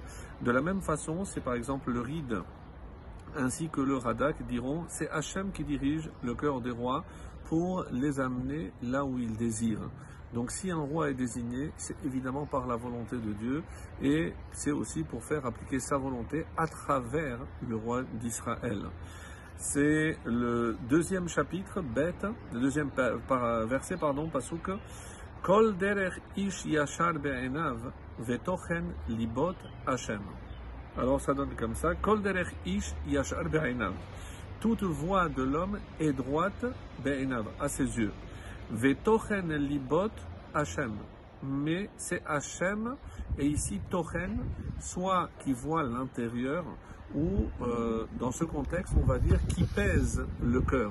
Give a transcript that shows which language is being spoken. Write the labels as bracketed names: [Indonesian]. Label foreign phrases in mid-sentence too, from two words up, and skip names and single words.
[French] De la même façon, c'est par exemple le Ride ainsi que le Radak diront, c'est Hachem qui dirige le cœur des rois pour les amener là où il désire. Donc si un roi est désigné, c'est évidemment par la volonté de Dieu et c'est aussi pour faire appliquer sa volonté à travers le roi d'Israël. C'est le deuxième chapitre, bête, le deuxième verset, pasuk. [Hebrew] כל דרך איש ישר בעיניו ותוכן לבות השם. [French] Alors ça donne comme ça, [Hebrew] כל דרך איש ישר בעיניו. [French] Toute voie de l'homme est droite be'enav, à ses yeux. [Hebrew] ותוכן לבות השם. [French] Mais c'est Hashem, et ici Tochen, soit qui voit l'intérieur, ou dans ce contexte, on va dire qui pèse le cœur.